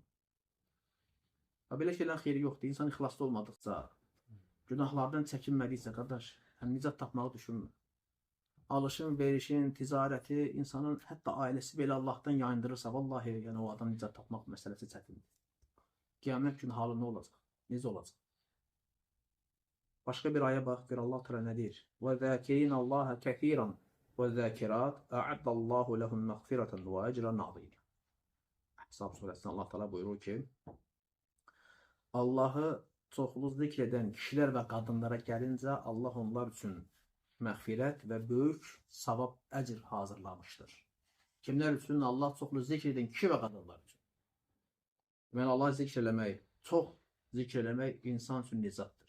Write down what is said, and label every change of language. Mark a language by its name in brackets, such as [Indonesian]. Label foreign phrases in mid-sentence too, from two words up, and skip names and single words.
[Azerbaijani] Belə şeylərin xeyri yoxdur. İnsan ixlaslı olmadıqca, günahlardan çəkinmədiysə, qardaş, nicat tapmağı düşünmür. Alışın, verişin, ticarəti, insanın hətta ailəsi belə Allahdan yayındırırsa, vallahi yəni o adam nicat tapmaq məsələsi çətindir. Qiyamət günü halı nə olacaq? Necə olacaq? Başqa bir aya bax, bir Allah təala nə deyir? [Arabic] وَذَاكِرِينَ اللّٰهَ كَثِيرًا وَالذَّاكِرَاتِ أَعَدَّ اللّٰهُ لَهُمْ مَغْفِرَةً وَأَجْرًا عَظِيمًا. [Azerbaijani] Əhzab surəsində Allah təala buyurur ki, Allahı çoxlu zikr edən kişilər və qadınlara gəlincə Allah onlar üçün məğfirət və böyük savab, əcr hazırlamışdır. Kimlər üçün? Allah çoxlu zikr edən kişi və qadınlar üçün. Deməli, Allah zikr eləmək, çox zikr eləmək insan üçün nicatdır.